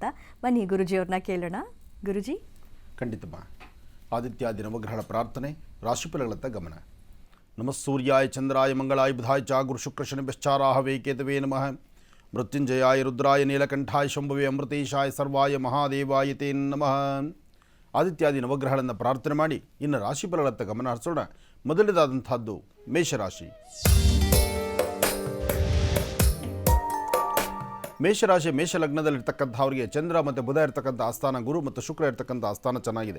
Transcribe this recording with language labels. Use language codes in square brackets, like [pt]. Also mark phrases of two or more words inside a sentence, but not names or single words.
[kn] ಬನ್ನಿ ಗುರುಜಿಯವ್ರನ್ನ ಕೇಳೋಣ. ಗುರುಜಿ. ಖಂಡಿತಮ್ಮ. ಆದಿತ್ಯಾದಿ ನವಗ್ರಹಗಳ ಪ್ರಾರ್ಥನೆ, ರಾಶಿಫಲಗಳತ್ತ ಗಮನ. [sa] ನಮಃ ಸೂರ್ಯಾಯ ಚಂದ್ರಾಯ ಮಂಗಳಾಯ ಬುಧಾಯ ಚ ಗುರು ಶುಕ್ರ ಶನಿಶ್ಚಾರಾಹವೇ ಕೇತವೇ ನಮಃ. ಮೃತ್ಯುಂಜಯಾಯ ರುದ್ರಾಯ ನೀಲಕಂಠಾಯ ಶಂಭವೇ ಅಮೃತೇಶಾಯ ಸರ್ವಾಯ ಮಹಾದೇವಾಯ ತೇ ನಮಃ. [kn] ಆದಿತ್ಯಾದಿ ನವಗ್ರಹಗಳನ್ನು ಪ್ರಾರ್ಥನೆ ಮಾಡಿ ಇನ್ನು ರಾಶಿಫಲಗಳತ್ತ ಗಮನ ಹರಿಸೋಣ. ಮೊದಲನೇದಾದಂಥದ್ದು ಮೇಷರಾಶಿ. ಮೇಷರಾಶಿ ಮೇಷಲಗ್ನದಲ್ಲಿರ್ತಕ್ಕಂಥವ್ರಿಗೆ ಚಂದ್ರ ಮತ್ತು ಬುಧ ಇರ್ತಕ್ಕಂಥ ಆಸ್ಥಾನ, ಗುರು ಮತ್ತು ಶುಕ್ರ ಇರ್ತಕ್ಕಂಥ ಆಸ್ಥಾನ ಚೆನ್ನಾಗಿದೆ.